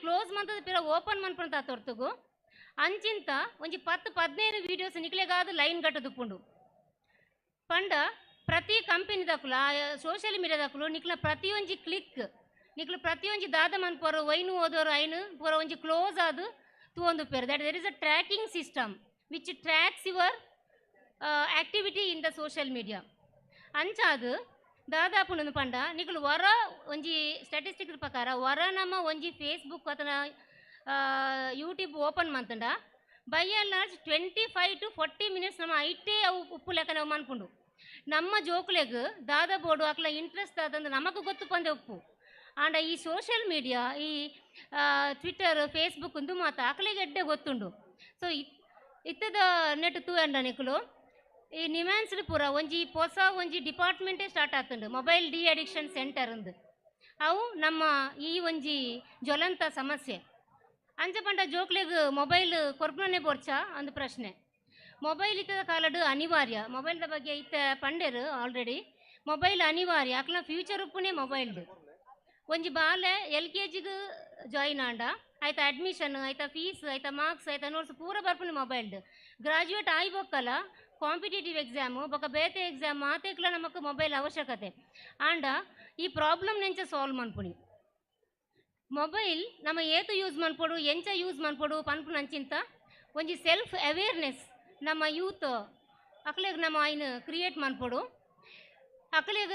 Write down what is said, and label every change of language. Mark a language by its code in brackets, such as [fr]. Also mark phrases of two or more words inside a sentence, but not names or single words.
[tcy] ಕ್ಲೋಸ್ ಮಂತದ ಪಿರ ಓಪನ್ ಮನ್ಪಂತ ತೊರ್ತುಗು ಅಂಚಿಂತ ಒಂಜಿ 10-15 ವೀಡಿಯೋಸ್ ನಿಕ್ಲೆಗಾದು ಲೈನ್ ಗಟ್ಟದುಪ್ಪುಂಡು ಪಂಡ ಪ್ರತಿ ಕಂಪೆನಿದಕ್ಲು ಸೋಷಿಯಲ್ ಮೀಡಿಯಾದಕ್ಲು ನಿಕ್ಲ ಪ್ರತಿಯೊಂಜಿ ಕ್ಲಿಕ್ ನಿಕ್ಲು ಪ್ರತಿಯೊಂಜಿ ದಾದ ಮನ್ಪೋರು ವೈನು ಓದೋರು ಐನು ಪೂರ ಒಂಜಿ ಕ್ಲೋಸ್ ಆದು ತೂಂದು ಪೇರು [en] that there is a tracking system which tracks your activity in the social media [tcy] ಅಂಚಾದು ದಾದಾಪುಂಡು ಪಂಡ ನಿಕುಲು ವರ ಒಂಜಿ ಸ್ಟ್ಯಾಟಿಸ್ಟಿಕ್ ಪ್ರಕಾರ ವರ ನಮ್ಮ ಒಂಜಿ ಫೇಸ್ಬುಕ್ ಅಥವಾ ಯೂಟ್ಯೂಬ್ ಓಪನ್ ಮಂತಂಡ [en] by and large 25 to 40 minutes [tcy] ನಮ್ಮ ಐಟೇ ಅವು ಉಪ್ಪು ಲೆಕ್ಕ ನಾವು ಮನ್ಪುಂಡು ನಮ್ಮ ಜೋಕ್ಲೆಗ್ ದಾದ ಬೋರ್ಡು ಅಕ್ಲ ಇಂಟ್ರೆಸ್ಟ್ ಆದಂದು ನಮಗೂ ಗೊತ್ತು ಪಂದೆ ಉಪ್ಪು ಆಂಡ ಈ [en] social media [tcy] ಈ ಟ್ವಿಟ್ಟರ್ ಫೇಸ್ಬುಕ್ ಇಂದು ಮಾತ ಅಕ್ಲೆಗೆ ಎಡ್ಡೆ ಗೊತ್ತುಂಡು ಸೊ ಇತ್ತದ ನೆಟ್ ತೂ ಅಂಡ ನಿಕುಲು ಈ ನಿಮ್ಯಾನ್ಸ್ಡ್ ಪೂರ ಒಂಜಿ ಹೊಸ ಒಂಜಿ ಡಿಪಾರ್ಟ್ಮೆಂಟೇ ಸ್ಟಾರ್ಟ್ ಆಗ್ತುಂಡು [en] mobile de-addiction centre [tcy] ಅಂದು ಅವು ನಮ್ಮ ಈ ಒಂಜಿ ಜ್ವಲಂತ ಸಮಸ್ಯೆ ಅಂಚ ಪಂಡ ಜೋಕ್ಲೆಗ್ ಮೊಬೈಲ್ ಕೊರ್ಪುನೇ ಬೋರ್ಚ ಅಂದು ಪ್ರಶ್ನೆ ಮೊಬೈಲ್ ಇತ್ತದ ಕಾಲಡು ಅನಿವಾರ್ಯ ಮೊಬೈಲ್ದ ಬಗ್ಗೆ ಇತ್ತ ಪಂಡೆರು ಆಲ್ರೆಡಿ ಮೊಬೈಲ್ ಅನಿವಾರ್ಯ ಅಕ್ಲ ಫ್ಯೂಚರ್ ಉಪ್ಪುನೇ ಮೊಬೈಲ್ದು ಒಂಜಿ ಬಾಲೆ LKGಗೆ ಜಾಯಿನ್ ಆಂಡ ಆಯ್ತಾ ಅಡ್ಮಿಷನ್ ಆಯ್ತಾ ಫೀಸ್ ಆಯ್ತಾ ಮಾರ್ಕ್ಸ್ ಆಯ್ತಾ ನೋಟ್ಸ್ ಪೂರ ಬರ್ಪುನೆ ಮೊಬೈಲ್ದು ಗ್ರಾಜುಯೇಟ್ ಆಯ್ಬೊಕ್ಕಲ್ಲ [en] competitive exam [tcy] ಬೊಕ ಬೇತೆ ಎಕ್ಸಾಮ್ ಮಾತೆಕ್ಲ ನಮಕ್ ಮೊಬೈಲ್ ಅವಶ್ಯಕತೆ ಆಂಡ ಈ ಪ್ರಾಬ್ಲಮ್ ನೆಂಚ ಸಾಲ್ವ್ ಮನ್ಪುನಿ ಮೊಬೈಲ್ ನಮ್ಮ ಏತು ಯೂಸ್ ಮನ್ಪೊಡು ಎಂಚ ಯೂಸ್ ಮನ್ಪೊಡು ಪನ್ಪುನಂಚಿಂತ ಒಂಜಿ [en] self awareness [tcy] ನಮ್ಮ ಯೂತ್ ಅಕ್ಲೆಗ್ ನಮ್ಮ ಐನ್ ಕ್ರಿಯೇಟ್ ಮನ್ಪೊಡು ಅಕ್ಲೆಗ್